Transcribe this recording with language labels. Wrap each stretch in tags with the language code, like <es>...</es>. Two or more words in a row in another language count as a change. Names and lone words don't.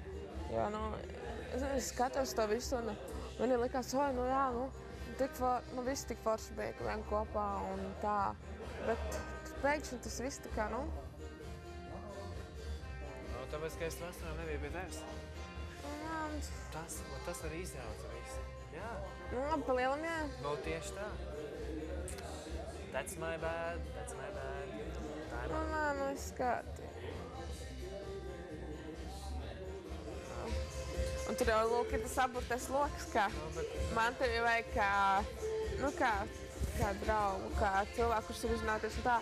<lv>Jo, es skatos to visu un man ir likās, viss tik forši bija, ka vien kopā un tā. Bet pēkšņi tas viss tā kā, Tāpēc, ka es vasarā nebija pie tevis. Tas arī izjauca visu. Jā. Pa lielam, jā. Tieši tā.</lv> <en>That's my bad.</en> <lv>Es skatu. Un tur jau, lūk, ir tas aburtais loks, kā man tevi vajag kā draugu, kā cilvēku, kurš ir uzzināties un tā.</lv>